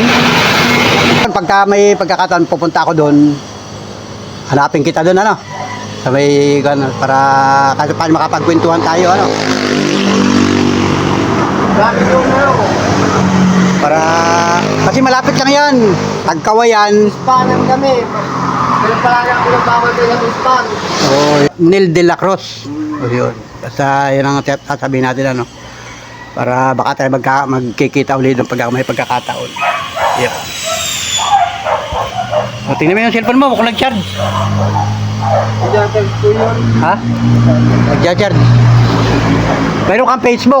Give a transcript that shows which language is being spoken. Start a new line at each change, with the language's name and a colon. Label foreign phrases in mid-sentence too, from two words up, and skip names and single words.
Filipino: Pagka may pagkakataon, pupunta ako doon, hanapin kita doon, ano? Sa may, para kahit paano makapagkwentuhan tayo, ano? Grabe yung ano. Para, kasi malapit lang yan. Tagkawayan. Hispanan kami. Pero palagi ako nagbawal kayo ng Hispan. Oh, Nil de la Cruz. O yun. Basta yun ang sasabihin natin, ano? Para baka tayo magkikita ulit ng may pagkakataon. Yun. O, tingnan mo yung cellphone mo kung nag-charge. Idiyatal ko yun. Ha? Nag-charge. Mayroon kang Facebook.